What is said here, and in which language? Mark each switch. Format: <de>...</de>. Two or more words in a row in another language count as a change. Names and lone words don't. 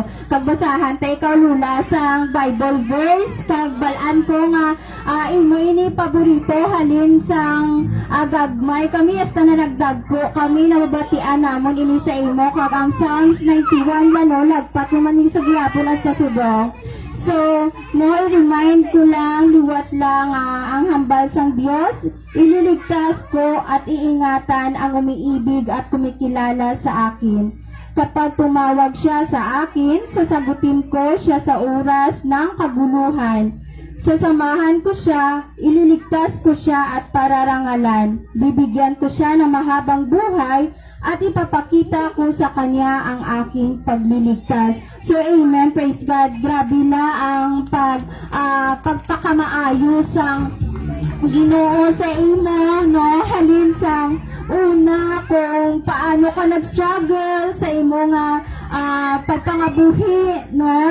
<hil>Kag basahan ta ikaw Lula sa Bible verse kag balaan ko nga imo ini paborito halin sang gagmay kami hasta na nagdagko kami nababatian namon ini sa imo kag ang Psalms 91 lano lagpat naman ni sa gihapon hasta subong. So, remind ko lang, liwat lang ang hambal sang Diyos,</hil> <tl>ililigtas ko at iingatan ang umiibig at kumikilala sa akin. Kapag tumawag siya sa akin, sasagutin ko siya sa oras ng kaguluhan. Sasamahan ko siya, ililigtas ko siya at pararangalan. Bibigyan ko siya ng mahabang buhay at ipapakita ko sa kanya ang aking pagliligtas.</tl> <en>So, amen, praise God.</en> <hil>Grabe na ang pagpakamaayos ang Ginoo sa imo, no? Halin sa una kung paano ka nag-struggle sa imo nga pagpangabuhi, no?</hil>